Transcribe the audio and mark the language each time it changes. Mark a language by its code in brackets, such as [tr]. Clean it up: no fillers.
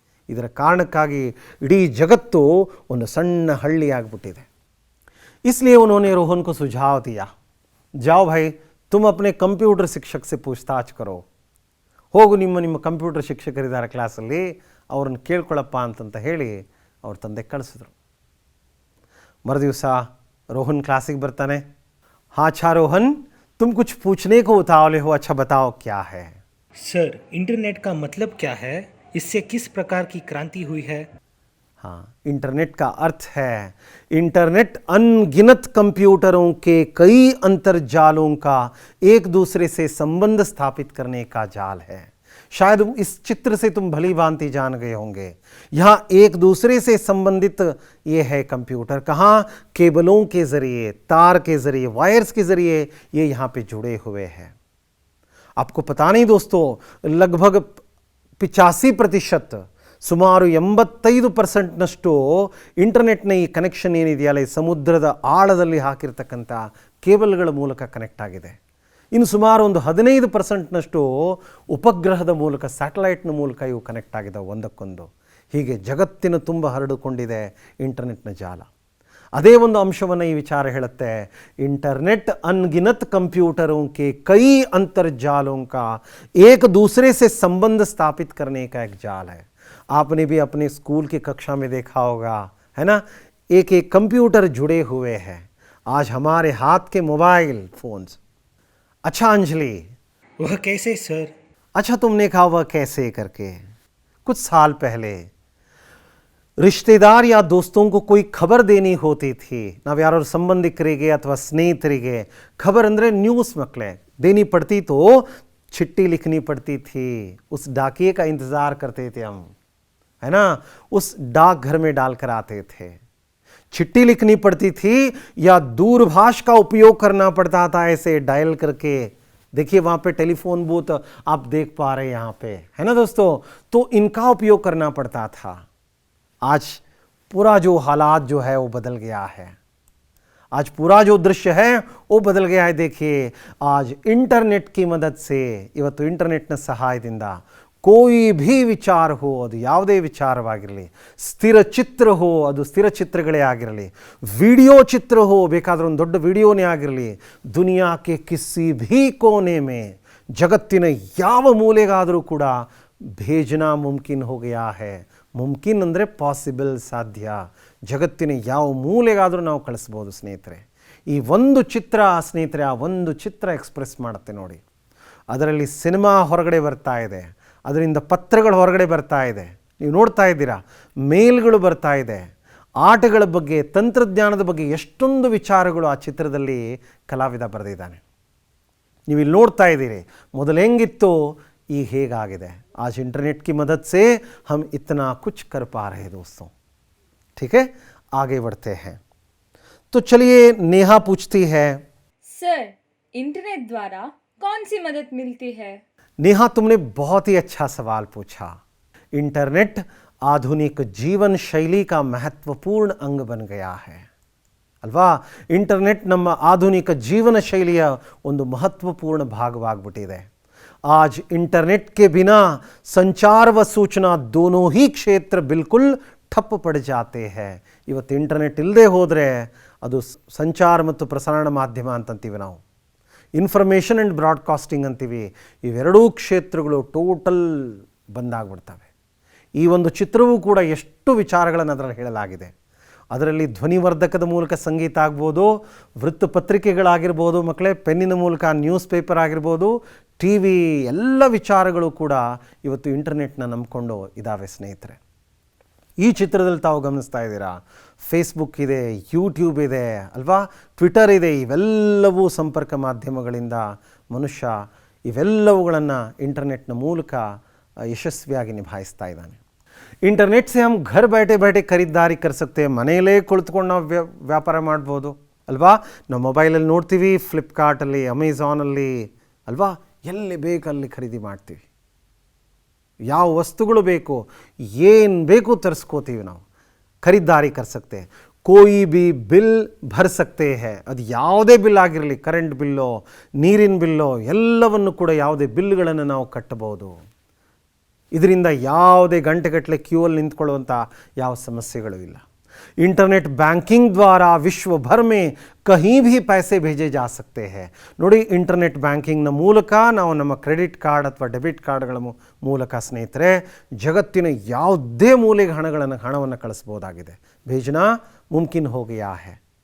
[kn] ಇದರ ಕಾರಣಕ್ಕಾಗಿ ಇಡೀ ಜಗತ್ತು ಒಂದು ಸಣ್ಣ ಹಳ್ಳಿ ಆಗಿಬಿಟ್ಟಿದೆ. [hi] इसलिए उन्होंने रोहन को सुझाव दिया, जाओ भाई तुम अपने [kn] ಕಂಪ್ಯೂಟರ್ ಶಿಕ್ಷಕ [hi] से पूछताछ करो. [kn] ಹೋಗು ನಿಮ್ಮ ಕಂಪ್ಯೂಟರ್ ಶಿಕ್ಷಕರಿದ್ದಾರೆ ಕ್ಲಾಸಲ್ಲಿ, ಅವ್ರನ್ನ ಕೇಳ್ಕೊಳ್ಳಪ್ಪ ಅಂತಂತ ಹೇಳಿ ಅವ್ರ ತಂದೆ ಕಳಿಸಿದ್ರು. ಮರುದಿವಸ रोहन क्लासिಗೆ ಬರ್ತಾನೆ. [hi] हाँ अच्छा रोहन, तुम कुछ पूछने को उतावले हो, अच्छा बताओ क्या है. सर, इंटरनेट का मतलब क्या है? इससे किस प्रकार की क्रांति हुई है? हाँ, इंटरनेट का अर्थ है इंटरनेट अनगिनत कंप्यूटरों के कई अंतर्जालों का एक दूसरे से संबंध स्थापित करने का जाल है. शायद इस चित्र से तुम भली भांति जान गए होंगे. यहाँ एक दूसरे से संबंधित ये है कंप्यूटर. कहाँ? केबलों के जरिए, तार के जरिए, वायर्स के जरिए ये यहाँ पे जुड़े हुए हैं. आपको पता नहीं दोस्तों, लगभग 85% [kn] ಸುಮಾರು 85%ನಷ್ಟು ಇಂಟರ್ನೆಟ್ನ ಈ ಕನೆಕ್ಷನ್ ಏನಿದೆಯಲ್ಲ, ಈ ಸಮುದ್ರದ ಆಳದಲ್ಲಿ ಹಾಕಿರ್ತಕ್ಕಂಥ ಕೇಬಲ್ಗಳ ಮೂಲಕ ಕನೆಕ್ಟ್ ಆಗಿದೆ. ಇನ್ನು ಸುಮಾರು ಒಂದು 15%ನಷ್ಟು ಉಪಗ್ರಹದ ಮೂಲಕ, ಸ್ಯಾಟಲೈಟ್ನ ಮೂಲಕ ಇವು ಕನೆಕ್ಟ್ ಆಗಿದೆ ಒಂದಕ್ಕೊಂದು. ಹೀಗೆ ಜಗತ್ತಿನ ತುಂಬ ಹರಡಿಕೊಂಡಿದೆ ಇಂಟರ್ನೆಟ್ನ ಜಾಲ. ಅದೇ ಒಂದು ಅಂಶವನ್ನು ಈ ವಿಚಾರ ಹೇಳುತ್ತೆ. [hi] इंटरनेट अनगिनत कंप्यूटरों के कई अंतर्जालों का एक दूसरे से संबंध स्थापित करने का एक जाल है. आपने भी अपने स्कूल की कक्षा में देखा होगा, है ना, एक एक कंप्यूटर जुड़े हुए हैं. आज हमारे हाथ के मोबाइल फोन्स. अच्छा अंजलि, वह कैसे सर? अच्छा तुमने कहा वह कैसे करके. कुछ साल पहले रिश्तेदार या दोस्तों को कोई खबर देनी होती थी. [kn] ನಾವು ಯಾರು ಸಂಬಂಧಿಕರಿಗೆ ಅಥವಾ ಸ್ನೇಹಿತರಿಗೆ ಖಬರ್ ಅಂದರೆ ನ್ಯೂಸ್ ಮಕ್ಕಳೇ [hi] देनी पड़ती तो चिट्ठी लिखनी पड़ती थी. उस डाकिए का इंतज़ार करते थे हम, है ना, उस डाक घर में डालकर आते थे. चिट्ठी लिखनी पड़ती थी या दूरभाष का उपयोग करना पड़ता था, ऐसे डायल करके. देखिए वहाँ पे टेलीफोन बूथ आप देख पा रहे हैं यहाँ पे, है ना दोस्तों. तो इनका उपयोग करना पड़ता था. आज पूरा जो हालात जो है वो बदल गया है. आज पूरा जो दृश्य है वो बदल गया है. देखिए आज इंटरनेट की मदद से, [kn] ಇವತ್ತು ಇಂಟರ್ನೆಟ್ನ ಸಹಾಯದಿಂದ [hi] कोई भी [kn] ವಿಚಾರ हो, ಅದು ಯಾವುದೇ ವಿಚಾರವಾಗಿರಲಿ, ಸ್ಥಿರ ಚಿತ್ರ हो, ಅದು ಸ್ಥಿರ ಚಿತ್ರಗಳೇ ಆಗಿರಲಿ, ವಿಡಿಯೋ ಚಿತ್ರ हो, ಬೇಕಾದ್ರೆ ಒಂದು ದೊಡ್ಡ ವಿಡಿಯೋನೇ ಆಗಿರಲಿ, [hi] ದುನಿಯಾ ಕೆ ಕಿಸಿ ಭೀ ಕೋನೆ ಮೇ, [kn] ಜಗತ್ತಿನ ಯಾವ ಮೂಲೆಗಾದರೂ ಕೂಡ [hi] भेजना मुमकिन हो गया है. [kn] ಮುಮ್ಕಿನ್ ಅಂದರೆ ಪಾಸಿಬಲ್, ಸಾಧ್ಯ. ಜಗತ್ತಿನ ಯಾವ ಮೂಲೆಗಾದರೂ ನಾವು ಕಳಿಸ್ಬೋದು ಸ್ನೇಹಿತರೆ. ಈ ಒಂದು ಚಿತ್ರ ಸ್ನೇಹಿತರೆ, ಆ ಒಂದು ಚಿತ್ರ ಎಕ್ಸ್ಪ್ರೆಸ್ ಮಾಡುತ್ತೆ ನೋಡಿ. ಅದರಲ್ಲಿ ಸಿನಿಮಾ ಹೊರಗಡೆ ಬರ್ತಾ ಇದೆ, ಅದರಿಂದ ಪತ್ರಗಳು ಹೊರಗಡೆ ಬರ್ತಾ ಇದೆ, ನೀವು ನೋಡ್ತಾ ಇದ್ದೀರಾ, ಮೇಲ್ಗಳು ಬರ್ತಾ ಇದೆ, ಆಟಗಳ ಬಗ್ಗೆ, ತಂತ್ರಜ್ಞಾನದ ಬಗ್ಗೆ ಎಷ್ಟೊಂದು ವಿಚಾರಗಳು ಆ ಚಿತ್ರದಲ್ಲಿ ಕಲಾವಿದ ಬರೆದಿದ್ದಾನೆ. ನೀವು ಇಲ್ಲಿ ನೋಡ್ತಾ ಇದ್ದೀರಿ, ಮೊದಲು ಹೆಂಗಿತ್ತು, ಈಗ ಹೇಗಾಗಿದೆ. [hi] आज इंटरनेट की मदद से हम इतना कुछ कर पा रहे हैं दोस्तों. ठीक है, आगे बढ़ते हैं. तो चलिए नेहा पूछती है, सर इंटरनेट द्वारा कौन सी मदद मिलती है? नेहा तुमने बहुत ही अच्छा सवाल पूछा. इंटरनेट आधुनिक जीवन शैली का महत्वपूर्ण अंग बन गया है ಅಲ್ವಾ. [kn] ಇಂಟರ್ನೆಟ್ ನಮ್ಮ ಆಧುನಿಕ ಜೀವನ ಶೈಲಿಯ ಒಂದು ಮಹತ್ವಪೂರ್ಣ ಭಾಗವಾಗ್ಬಿಟ್ಟಿದೆ. [hi] आज इंटरनेट के बिना संचार व सूचना दोनों ही क्षेत्र बिल्कुल ठप पड़ जाते हैं. [kn] ಇವತ್ತು ಇಂಟರ್ನೆಟ್ ಇಲ್ಲದೆ ಹೋದರೆ ಅದು ಸಂಚಾರ ಮತ್ತು ಪ್ರಸಾರಣ ಮಾಧ್ಯಮ ಅಂತಂತೀವಿ ನಾವು, ಇನ್ಫಾರ್ಮೇಷನ್ ಆ್ಯಂಡ್ ಬ್ರಾಡ್ಕಾಸ್ಟಿಂಗ್ ಅಂತೀವಿ. ಇವೆರಡೂ ಕ್ಷೇತ್ರಗಳು ಟೋಟಲ್ ಬಂದಾಗ್ಬಿಡ್ತವೆ. ಈ ಒಂದು ಚಿತ್ರವೂ ಕೂಡ ಎಷ್ಟು ವಿಚಾರಗಳನ್ನು ಅದರಲ್ಲಿ ಹೇಳಲಾಗಿದೆ. ಅದರಲ್ಲಿ ಧ್ವನಿವರ್ಧಕದ ಮೂಲಕ ಸಂಗೀತ ಆಗ್ಬೋದು, ವೃತ್ತಪತ್ರಿಕೆಗಳಾಗಿರ್ಬೋದು ಮಕ್ಕಳೇ, ಪೆನ್ನಿನ ಮೂಲಕ ನ್ಯೂಸ್ ಪೇಪರ್ ಆಗಿರ್ಬೋದು, ಟಿ ವಿ, ಎಲ್ಲ ವಿಚಾರಗಳು ಕೂಡ ಇವತ್ತು ಇಂಟರ್ನೆಟ್ನ ನಂಬಿಕೊಂಡು ಇದ್ದಾವೆ ಸ್ನೇಹಿತರೆ. ಈ ಚಿತ್ರದಲ್ಲಿ ತಾವು ಗಮನಿಸ್ತಾ ಇದ್ದೀರಾ, ಫೇಸ್ಬುಕ್ ಇದೆ, ಯೂಟ್ಯೂಬ್ ಇದೆ ಅಲ್ವಾ, ಟ್ವಿಟರ್ ಇದೆ. ಇವೆಲ್ಲವೂ ಸಂಪರ್ಕ ಮಾಧ್ಯಮಗಳಿಂದ ಮನುಷ್ಯ ಇವೆಲ್ಲವುಗಳನ್ನು ಇಂಟರ್ನೆಟ್ನ ಮೂಲಕ ಯಶಸ್ವಿಯಾಗಿ ನಿಭಾಯಿಸ್ತಾ ಇದ್ದಾನೆ. [hi] ಇಂಟರ್ನೆಟ್ से हम घर बैठे बैठे ಖರೀದಾರಿ कर सकते हैं. [kn] ಮನೆಯಲ್ಲೇ ಕುಳಿತುಕೊಂಡು ನಾವು ವ್ಯಾಪಾರ ಮಾಡ್ಬೋದು ಅಲ್ವಾ. ನಾವು ಮೊಬೈಲಲ್ಲಿ ನೋಡ್ತೀವಿ, ಫ್ಲಿಪ್ಕಾರ್ಟಲ್ಲಿ, ಅಮೆಝಾನಲ್ಲಿ ಅಲ್ವಾ, ಎಲ್ಲಿ ಬೇಕಲ್ಲಿ ಖರೀದಿ ಮಾಡ್ತೀವಿ. ಯಾವ ವಸ್ತುಗಳು ಬೇಕು, ಏನು ಬೇಕು ತರಿಸ್ಕೋತೀವಿ ನಾವು. [hi] ಖರೀದಾರಿ कर सकते हैं. कोई भी बिल भर सकते हैं. [kn] ಅದು ಯಾವುದೇ ಬಿಲ್ ಆಗಿರಲಿ, ಕರೆಂಟ್ ಬಿಲ್ಲೋ, ನೀರಿನ ಬಿಲ್ಲೋ, ಎಲ್ಲವನ್ನು ಕೂಡ ಯಾವುದೇ ಬಿಲ್ಗಳನ್ನು ನಾವು ಕಟ್ಟಬಹುದು. ಇದರಿಂದ ಯಾವುದೇ ಗಂಟೆಗಟ್ಟಲೆ ಕ್ಯೂ ಅಲ್ಲಿ ನಿಂತ್ಕೊಳ್ಳುವಂಥ ಯಾವ ಸಮಸ್ಯೆಗಳು ಇಲ್ಲ. [hi] इंटरनेट बैंकिंग द्वारा विश्व भर में कहीं भी पैसे भेजे जा सकते हैं [kn] ನೋಡಿ ಇಂಟರ್ನೆಟ್ ಬ್ಯಾಂಕಿಂಗ್ನ ಮೂಲಕ ನಾವು ನಮ್ಮ ಕ್ರೆಡಿಟ್ ಕಾರ್ಡ್ ಅಥವಾ ಡೆಬಿಟ್ ಕಾರ್ಡ್ಗಳ ಮೂಲಕ ಸ್ನೇಹಿತರೆ ಜಗತ್ತಿನ ಯಾವುದೇ ಮೂಲೆಗೆ ಹಣವನ್ನು ಕಳಿಸಬಹುದಾಗಿದೆ [hi] भेजना मुमकिन हो गया है।